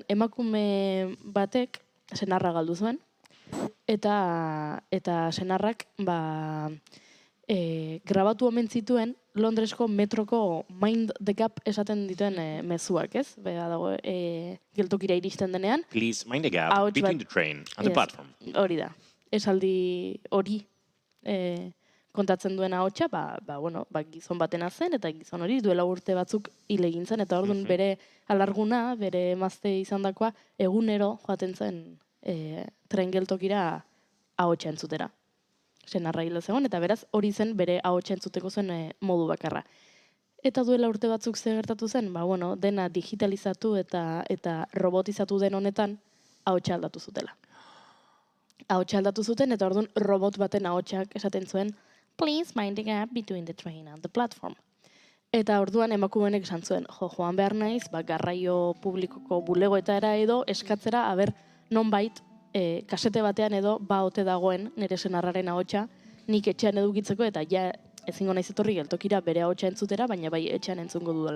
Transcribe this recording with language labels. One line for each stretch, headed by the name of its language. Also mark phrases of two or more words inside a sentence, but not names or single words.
Basque: Emakume batek senarra galdu zuen, eta senarrak grabatu omen zituen Londresko metroko
English: Mind the Gap
Basque: esaten dituen mezuak, ez? Bera dago, geltokira iristen denean.
English: Please mind the gap between the train and the platform.
Basque: Hori da. Esaldi hori kontatzen duen ahotsa, gizon batena zen, eta gizon hori duela urte batzuk hil egin zen, eta orduan bere alarguna, bere emazte izandakoa, egunero joaten zen tren geltokira ahotsa entzutera. Senarra hil zegoen, eta beraz hori zen bere ahotsa entzuteko zen modu bakarra. Eta duela urte batzuk ze gertatu zen, dena digitalizatu eta robotizatu den honetan ahotsa aldatu zutela. Ahotsa aldatu zuten, eta orduan robot baten ahotsak esaten zuen,
English: please mind the gap between the train and the platform.
Basque: Eta orduan emakumenek esan zuen, joan behar naiz, garraio publikoko bulegoetara edo eskatzera, nonbait, kasete batean edo ote dagoen nire senarraren ahotsa, nik etxean edukitzeko eta ja ezingo naiz etorri geltokira bere ahotsa entzutera, baina bai etxean entzungo dudala.